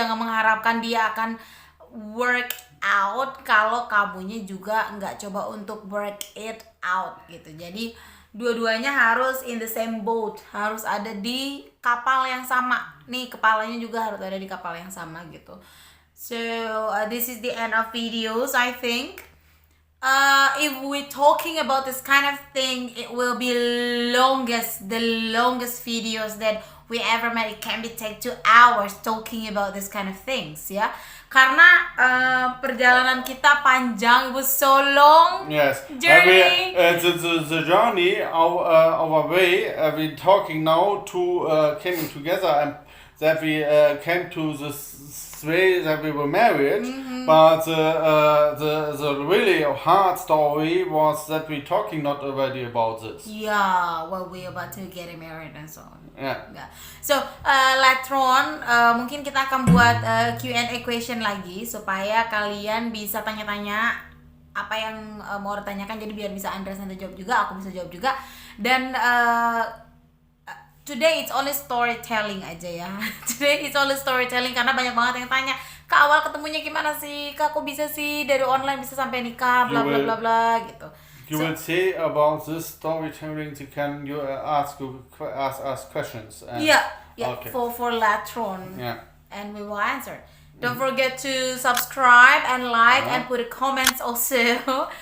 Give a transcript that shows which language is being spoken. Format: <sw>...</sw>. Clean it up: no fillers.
<id>Jangan mengharapkan dia akan work out kalau kamunya juga nggak coba untuk work it out gitu. Jadi dua-duanya harus</id> <en>in the same boat,</en> <id>harus ada di kapal yang sama. Nih, kepalanya juga harus ada di kapal yang sama gitu.</id> <en>So this is the end of videos, I think. If we're talking about this kind of thing, it will be the longest videos that we ever made. It can be take 2 hours talking about this kind of things, ya.</en> <id>Karena perjalanan kita panjang,</id> <en>it was so long. Yes, journey. The journey, our way. We talking now to coming together, and that we came to this way that we were married. But the really hard story was that we talking not already about this. Yeah, well, we about to get married and so on. Yeah. So later on,</en> <id>mungkin kita akan buat Q&A question lagi supaya kalian bisa tanya-tanya apa yang mau ditanyakan. Jadi biar bisa Andres nanti jawab juga, aku bisa jawab juga.</id> <en>Dan today it's only storytelling aja ya. Today it's only storytelling</en> <id>karena banyak banget yang tanya, Kak, Awal ketemunya gimana sih? Kak, kok bisa sih dari online bisa sampai nikah, bla bla bla bla gitu.</id> <en>You will say about this storytelling. You ask us questions. And, yeah. Okay. For later on. Yeah. And we will answer. Don't forget to subscribe and like and put a comments also.</en>